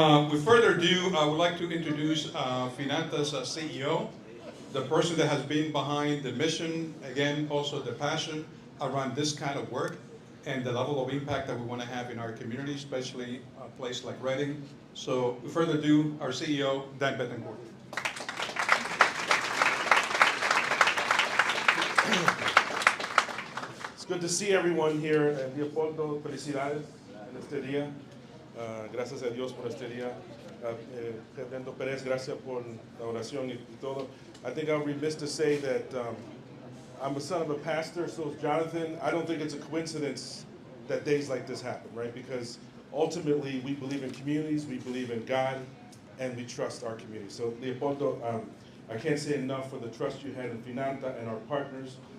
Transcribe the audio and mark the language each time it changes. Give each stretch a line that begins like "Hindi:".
English: With further ado, I would like to introduce Finanta's CEO, the person that has been behind the mission, again, also the passion around this kind of work and the level of impact that we want to have in our community, especially a place like Reading. So with further ado, our CEO, Dan Betancourt. It's good to see everyone here.
Spanish: Leopoldo, felicidades en este día. Gracias a Dios por este día. Fernando Pérez, gracias por la oración y todo.
English: I think I'm remiss to say that I'm a son of a pastor, so is Jonathan. I don't think it's a coincidence that days like this happen, right? Because ultimately we believe in communities, we believe in God, and we trust our community. So Leopoldo, I can't say enough for the trust you had in Finanta and our partners.